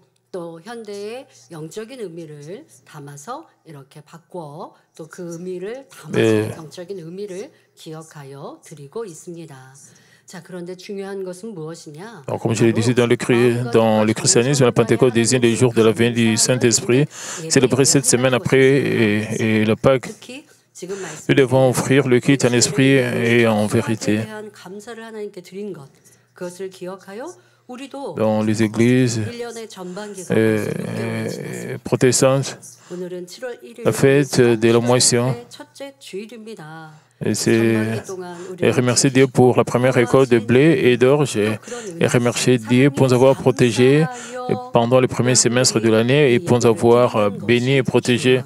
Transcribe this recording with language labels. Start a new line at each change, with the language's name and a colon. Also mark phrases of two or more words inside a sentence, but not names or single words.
Korean: 또 현대의 영적인 의미를 담아서 이렇게 바꿔 또 그 의미를 담아서 영적인 의미를 기억하여 드리고 있습니다. 자, 그런데 중요한 것은 무엇이냐?
French: Alors, comme je l'ai dit, dans le christianisme, la Pentecôte désigne les jours de la venue du Saint-Esprit. Célébrer cette semaine après et la Pâque, nous devons offrir le culte en esprit et en vérité. Dans les églises protestantes, la fête de la moisson, et remercier Dieu pour la première récolte de blé et d'orge et remercier Dieu pour nous avoir protégés pendant le premier semestre de l'année et pour nous avoir bénis et protégés.